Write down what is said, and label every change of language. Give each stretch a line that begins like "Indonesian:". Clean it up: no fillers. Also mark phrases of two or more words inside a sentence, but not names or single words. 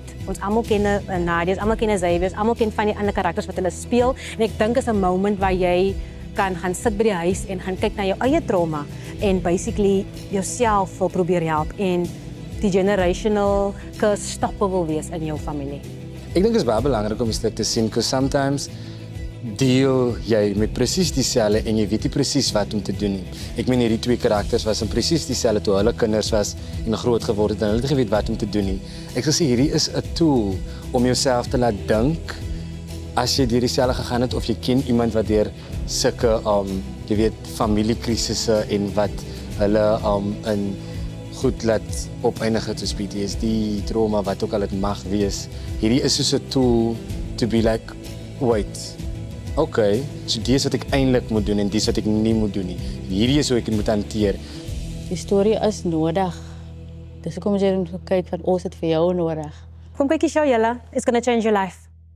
Afrikaans: Ons almal ken Nadia, almal ken Xavier, almal ken van die ander karakters wat hulle speel. En ek dink is 'n moment waar jy kan gaan sit by die huis en gaan kyk na jou eie trauma en basically jouself wil probeer help en die
English: generational curse stopper
Afrikaans: wil wees in jou familie. Ek dink dit is baie belangrik om die stuk te sien,
English: because sometimes
Afrikaans: deel jy met presies dieselfde en jy weet nie presies wat om te doen nie. Ek meen hierdie twee karakters was in presies dieselfde toe hulle kinders was en groot geword het en hulle het geweet wat om te doen nie. Ek sê hierdie is 'n tool om jouself te laat dink as jy deur dieselfde gegaan het of jy ken iemand wat deur sulke jy weet familiekrisisse en wat hulle in goed laat opeindig het soos PTSD, trauma, wat ook al dit mag wees. Hierdie is soos 'n tool
English: to be like, wait.
Afrikaans: Okay, so dis wat ek eintlik moet doen en dis wat ek nie moet doen nie. Hierdie is hoe ek dit moet hanteer. Die storie is nodig. Dis hoekom jy moet kyk van ons het vir jou nodig. Kom kyk die show julle.
English: It's gonna change your life.